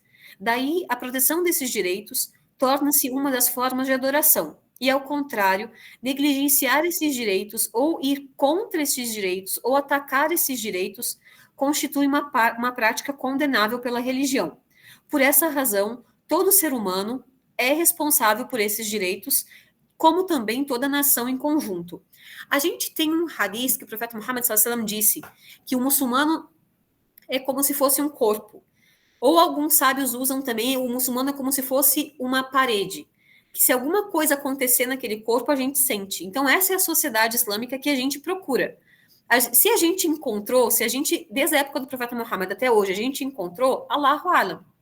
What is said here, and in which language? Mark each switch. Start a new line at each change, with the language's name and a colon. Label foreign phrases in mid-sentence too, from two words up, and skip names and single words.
Portuguese: Daí, a proteção desses direitos torna-se uma das formas de adoração, e, ao contrário, negligenciar esses direitos, ou ir contra esses direitos, ou atacar esses direitos, constitui uma prática condenável pela religião. Por essa razão, todo ser humano é responsável por esses direitos, como também toda nação em conjunto. A gente tem um hadith que o profeta Muhammad
Arabic: صلى الله عليه وسلم
Portuguese: disse que o muçulmano é como se fosse um corpo. Ou alguns sábios usam também, o muçulmano é como se fosse uma parede, que se alguma coisa acontecer naquele corpo, a gente sente. Então, essa é a sociedade islâmica que a gente procura. Se a gente encontrou, desde a época do profeta Muhammad até hoje, a gente encontrou,
Arabic: الله أعلم.